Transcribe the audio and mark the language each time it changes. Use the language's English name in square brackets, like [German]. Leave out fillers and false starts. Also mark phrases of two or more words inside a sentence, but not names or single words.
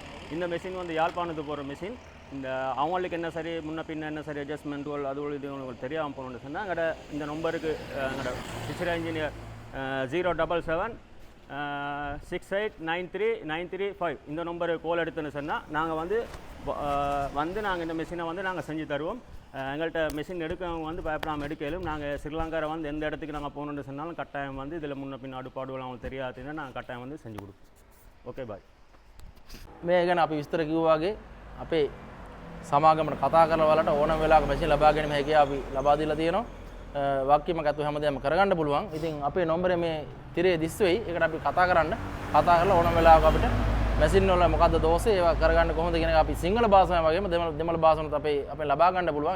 [Tamil] இந்த மிஷின் வந்து யாழ்ப்பாணத்துக்கு போகிற மிஷின். இந்த அவங்களுக்கு என்ன சரி முன்ன பின்ன என்ன சரி அட்ஜஸ்ட்மெண்ட்டுகள் அது இது உங்களுக்கு தெரியாமல் போகணுன்னு சொன்னால் எங்களோட இந்த நம்பருக்கு எங்களோட சிசிர் இன்ஜினியர் 077 689393 இந்த நம்பருக்கு கால் எடுத்துன்னு சொன்னால் நாங்கள் வந்து நாங்கள் இந்த மிஷினை வந்து நாங்கள் செஞ்சு தருவோம். எங்கள்கிட்ட மிஷின் எடுக்கவங்க வந்து பயப்படாமல் எடுக்கலும். நாங்கள் ஸ்ரீலங்காவில் வந்து எந்த இடத்துக்கு நாங்கள் போகணுன்னு சொன்னாலும் கட்டாயம் வந்து இதில் முன்ன பின்ன அடுப்பாடுகள் அவங்களுக்கு தெரியாதுன்னா நாங்கள் கட்டாயம் வந்து செஞ்சு கொடுப்போம். [English] OK bye. [Sinhala] මේ ගැන අපි විස්තර කිව්වා වගේ අපේ සමාගමට කතා කරලා වලට ඕනම වෙලාවක මැෂින් ලබා ගැනීම හැකියාව අපි ලබා දීලා තියෙනවා. වක්කීමක් ඇතුව හැමදේම කරගන්න පුළුවන්. ඉතින් අපේ නම්බරේ මේ තිරේ දිස් වෙයි. ඒකට අපි කතා කරලා ඕනම වෙලාවක අපිට මැෂින් වල මොකද්ද දෝෂේ ඒවා කරගන්න කොහොමද කියන එක අපි සිංහල භාෂාවෙන් වගේම දෙමළ භාෂාවෙන් අපේ ලබා ගන්න පුළුවන්.